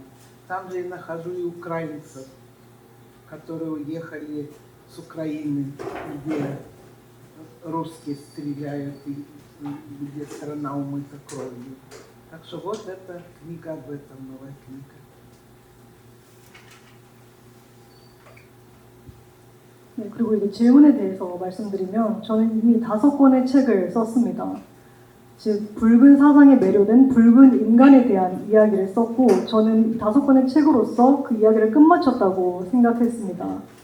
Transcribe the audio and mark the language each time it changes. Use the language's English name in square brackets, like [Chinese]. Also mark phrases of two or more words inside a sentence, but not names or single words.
[Russian] Там же я нахожу и украинцев, которые уехали с Украины, где русские стреляют, и где страна умыта кровью. Так что вот эта книга об этом, новая книга. [Korean] 네, 그리고 이제 질문에 대해서 말씀드리면 저는 이미 5권의 책을 썼습니다. 즉 붉은 사상에 매료된 붉은 인간에 대한 이야기를 썼고 저는 5권의 책으로서 그 이야기를 끝마쳤다고 생각했습니다.